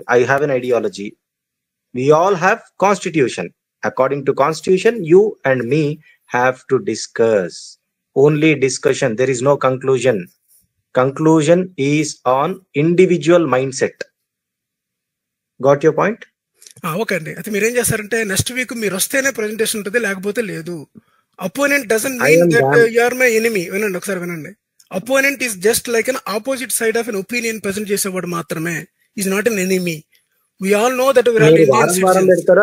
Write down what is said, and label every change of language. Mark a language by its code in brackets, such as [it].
[en] I have an ideology. We all have constitution. According to constitution, you and me have to discuss. Only discussion. There is no conclusion. Conclusion is on individual mindset. Got your point? [te] Okay అండి. అయితే మీరేం చేస్తారంటే next week మీరు వస్తేనే presentation ఉంటుంది, లేకపోతే లేదు. [en] Opponent doesn't mean that you are my enemy. [te] వినండి ఒకసారి వినండి. [en] opponent is just like an opposite side of an opinion present [te] చేసేవాడు మాత్రమే. [en] Is not an enemy. We all know that we are Indian citizens.